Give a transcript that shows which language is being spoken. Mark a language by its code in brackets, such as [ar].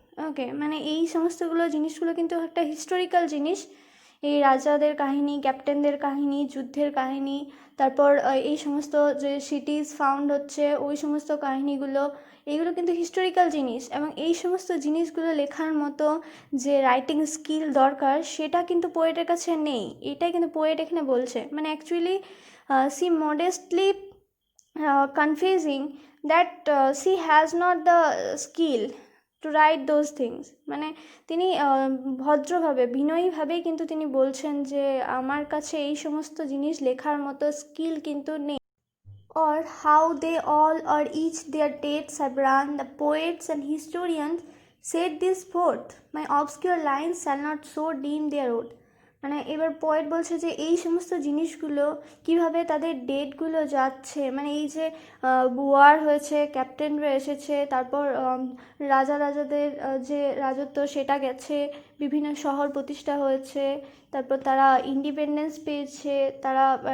[bn] ওকে, মানে এই সমস্তগুলো জিনিসগুলো কিন্তু একটা হিস্টোরিক্যাল জিনিস, এই রাজাদের কাহিনী, ক্যাপ্টেনদের কাহিনী, যুদ্ধের কাহিনী, তারপর এই সমস্ত যে সিটিজ ফাউন্ড হচ্ছে ওই সমস্ত কাহিনীগুলো, এইগুলো কিন্তু হিস্টোরিক্যাল জিনিস, এবং এই সমস্ত জিনিসগুলো লেখার মতো যে রাইটিং স্কিল দরকার সেটা কিন্তু পোয়েটের কাছে নেই। এটাই কিন্তু পোয়েট এখানে বলছে। [en] মানে actually she modestly confusing that she has not the skill to write those things. [bn] মানে তিনি ভদ্রভাবে বিনয়ীভাবেই কিন্তু তিনি বলছেন যে আমার কাছে এই সমস্ত জিনিস লেখার মতো স্কিল কিন্তু নেই। [en] or how they all or each their dates have run, the poets and historians set this forth. My obscure lines shall not so dim their road. [bn] মানে এবার পোয়েট বলছে যে এই সমস্ত জিনিসগুলো কিভাবে তাদের ডেটগুলো যাচ্ছে, মানে এই যে ওয়ার হয়েছে, ক্যাপ্টেনরা এসেছে, তারপর রাজাদের যে রাজত্ব সেটা গেছে, বিভিন্ন শহর প্রতিষ্ঠা হয়েছে, তারপর তারা ইন্ডিপেন্ডেন্স পেয়েছে, তারা